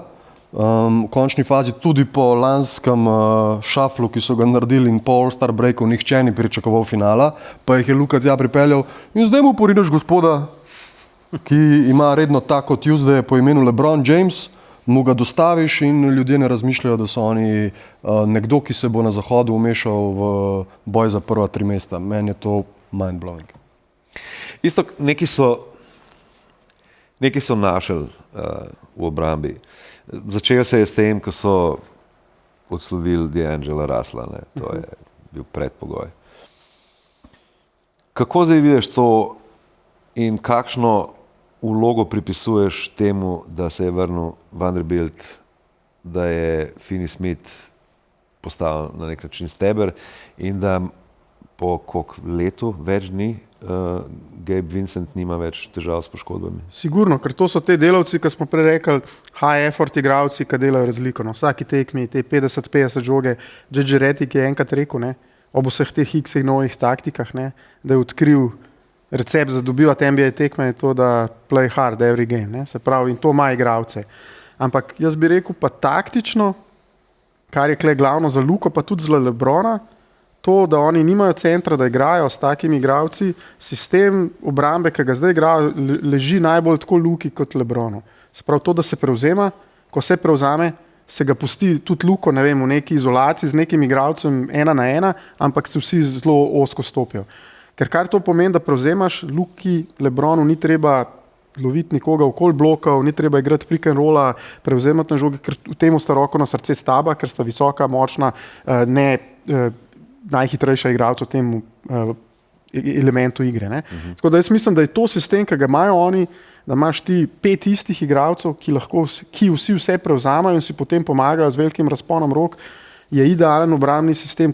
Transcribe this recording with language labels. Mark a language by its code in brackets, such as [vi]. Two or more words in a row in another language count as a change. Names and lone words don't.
[sl] V končni fazi tudi po lanskem šaflu, ki so ga naredili in po All-Star breaku, nihče ni pričakoval finala, pa jih je Luka tja pripeljal in zdaj mu porinaš gospoda, ki ima redno tako Tuesday po imenu LeBron James, mu ga dostaviš in ljudje ne razmišljajo, da so oni nekdo, ki se bo na Zahodu umešal v boj za prva 3 mesta. Meni je to mind-blowing. Isto, neki so našli v obrambi. Začel se je s tem, ko so odslovili D'Angela Russella, ne. To je bil predpogoj. Kako zdaj vidiš to in kakšno vlogo pripisuješ temu, da se je vrnil Vanderbilt, da je Finney Smith postal na nek način steber in da po koliko letu, več dni, Gabe Vincent nima več težav s poškodbami? Sigurno, ker to so te delavci, ki smo prej rekli, [en] high effort [sl] igravci, ki delajo razliko. Na vsaki tekmi, te 50-50 žoge, J.J. Redick je enkrat rekel, ne, ob vseh teh X-ih novih taktikah, ne, da je odkril recept za dobivati NBA tekme, je to, da [en] play hard every game. [sl] Ne, se pravi, in to ima igravce. Ampak jaz bi rekel pa taktično, kar je kle glavno za Luko, pa tudi za LeBrona, to, da oni nimajo centra, da igrajo s takimi igravci, sistem obrambe, ki ga zdaj igrajo, leži najbolj tako Luki kot LeBronu. Se pravi, to, da se prevzema, ko se prevzame, se ga pusti tudi Luko, ne vem, v neki izolaciji z nekim igralcem 1 na 1, ampak se vsi zelo ozko stopijo. Ker kar to pomeni, da prevzemaš, Luki, LeBronu ni treba loviti nikoga okoli blokov, ni treba igrati [en] pick and rolla, [sl] prevzemati na žoge, ker v temu sta roko na srce staba, ker sta visoka, močna, najhitrejša igralca v tem elementu igre. Ne? Tako da jaz mislim, da je to sistem, ki ga imajo oni, da imaš ti 5 istih igralcev, ki vsi vse prevzamajo in si potem pomagajo z velikim razponom rok, je idealen obrambni sistem.